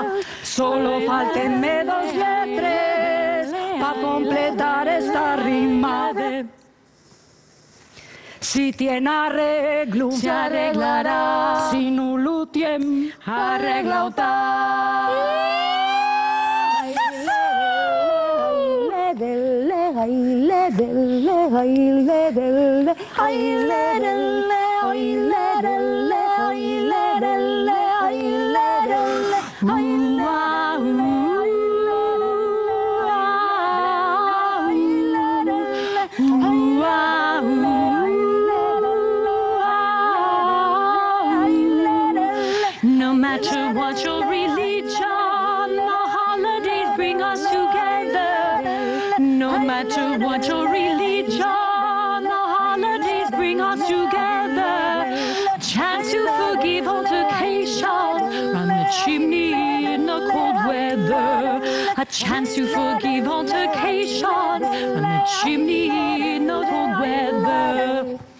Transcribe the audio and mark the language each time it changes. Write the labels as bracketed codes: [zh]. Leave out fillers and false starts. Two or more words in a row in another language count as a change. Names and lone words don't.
[es] Solo faltenme 2 lletres para completar esta rima. Si tiene arreglo, se arreglará. Si no lo tiene, arreglado está. Ay, lerele, ay, lerele, ay, lerele, ay, lerele, ay, lerele, ay, lerele, ay, [en] no matter what your religion, the holidays bring us together. No matter what your religion, the holidays bring us together. A chance to forgive altercation, run the chimney in the cold weather. A chance to forgive altercation, run the chimney in the cold weather.